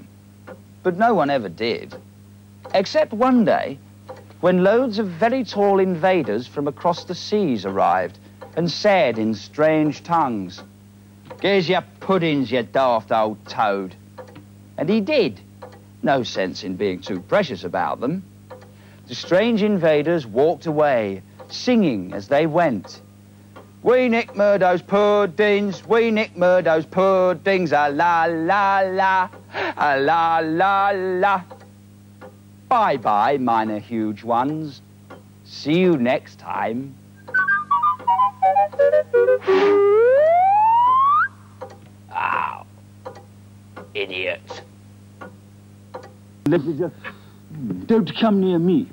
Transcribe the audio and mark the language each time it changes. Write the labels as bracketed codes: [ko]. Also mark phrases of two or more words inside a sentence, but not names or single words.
[en] But no one ever did, except one day when loads of very tall invaders from across the seas arrived and said in strange tongues, "Here's your puddings, you daft old toad." And he did. No sense in being too precious about them. The strange invaders walked away, singing as they went. "We nick Murdo's puddings, we nick Murdo's puddings, a la la la, a la la la." Bye-bye, minor huge ones. See you next time. Ow. Idiot. Let me just... Don't come near me.